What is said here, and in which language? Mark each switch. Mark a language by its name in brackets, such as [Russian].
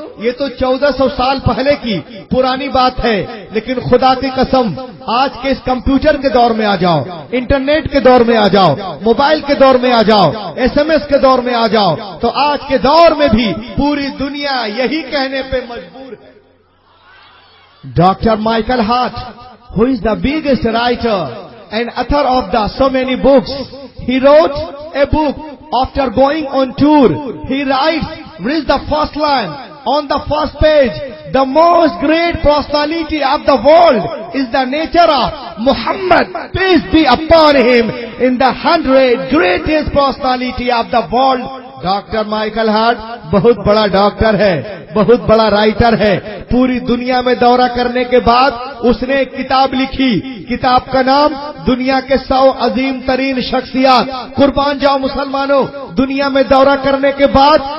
[Urdu] یہ تو 1400 سال پہلے کی پرانی بات ہے، لیکن خدا کی قسم آج کے اس کمپیوٹر کے دور میں آ جاؤ، انٹرنیٹ کے دور میں آ جاؤ، موبائل کے دور میں آ جاؤ، SMS کے دور میں آ جاؤ، تو آج کے دور میں بھی پوری دنیا یہی کہنے پہ مجبور ہے۔ Doctor Michael Hart, [English] who is the biggest writer and author of the so many books, he wrote a book after going on tour. He writes, reads the first line on the first page, the most great personality of the world is the nature of Muhammad, peace be upon him, in the 100 greatest personality of the world. [Urdu] Doctor Michael Hart بہت بڑا doctor ہے، بہت بڑا writer ہے۔ پوری دنیا میں دورہ کرنے کے بعد اس نے ایک کتاب لکھی، کتاب کا نام دنیا کے 100 عظیم ترین شخصیات۔ قربان جاؤ مسلمانوں، دنیا میں دورہ کرنے کے بعد